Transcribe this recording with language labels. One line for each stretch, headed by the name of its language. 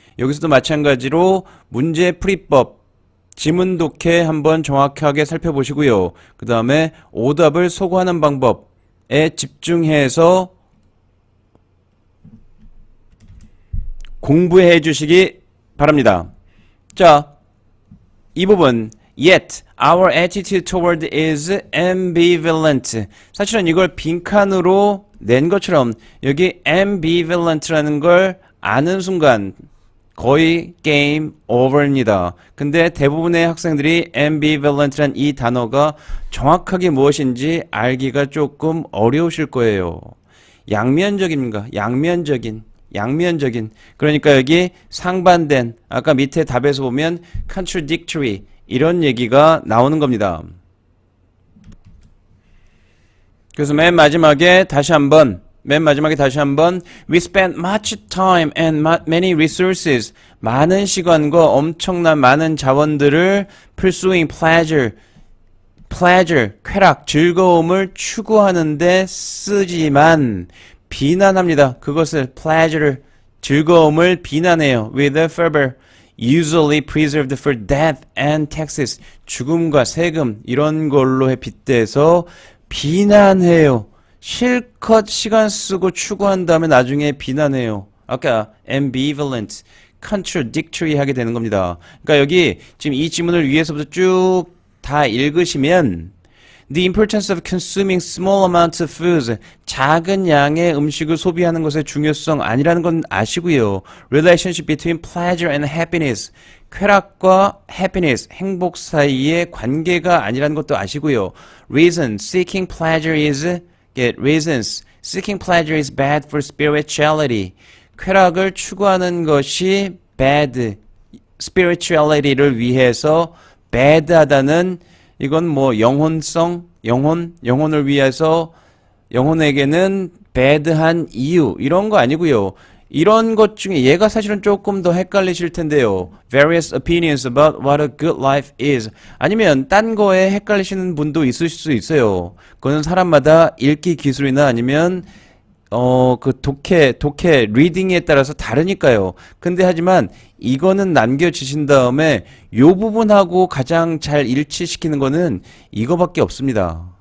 Korean: 여기서도 마찬가지로 문제 풀이법, 지문 독해 한번 정확하게 살펴보시고요. 그 다음에 오답을 소거하는 방법에 집중해서 공부해 주시기 바랍니다. 자, 이 부분
English: Yet our attitude toward is ambivalent.
Korean: 사실은 이걸 빈칸으로 낸 것처럼 여기 ambivalent라는 걸 아는 순간 거의 게임 오버입니다. 근데 대부분의 학생들이 ambivalent란 이 단어가 정확하게 무엇인지 알기가 조금 어려우실 거예요. 양면적입니다. 양면적인. 그러니까 여기 상반된, 아까 밑에 답에서 보면 contradictory 이런 얘기가 나오는 겁니다. 그래서 맨 마지막에 다시 한번
English: We spent much time and many resources,
Korean: 많은 시간과 엄청난 많은 자원들을
English: pursuing pleasure,
Korean: pleasure, 쾌락, 즐거움을 추구하는데 쓰지만 비난합니다. 그것을 pleasure를 즐거움을 비난해요.
English: with a fervor, usually preserved for death and taxes.
Korean: 죽음과 세금 이런 걸로 빗대서 비난해요. 실컷 시간 쓰고 추구한 다음에 나중에 비난해요. 아까 ambivalent, contradictory 하게 되는 겁니다. 그러니까 여기 지금 이 지문을 위에서부터 쭉 다 읽으시면
English: The importance of consuming small amounts of foods.
Korean: 작은 양의 음식을 소비하는 것의 중요성 아니라는 건 아시고요.
English: Relationship between pleasure and happiness.
Korean: 쾌락과 happiness, 행복 사이의 관계가 아니라는 것도 아시고요.
English: Reason, seeking pleasure is, get reasons. Seeking pleasure is bad for spirituality.
Korean: 쾌락을 추구하는 것이 bad, spirituality를 위해서 bad하다는 이건 뭐 영혼성, 영혼을 위해서 영혼에게는 bad한 이유 이런 거 아니고요. 이런 것 중에 얘가 사실은 조금 더 헷갈리실 텐데요.
English: Various opinions about what a good life is.
Korean: 아니면 딴 거에 헷갈리시는 분도 있을 수 있어요. 그거는 사람마다 읽기 기술이나 아니면 그 독해 리딩에 따라서 다르니까요. 근데 하지만 이거는 남겨주신 다음에 요 부분하고 가장 잘 일치시키는 거는 이거밖에 없습니다.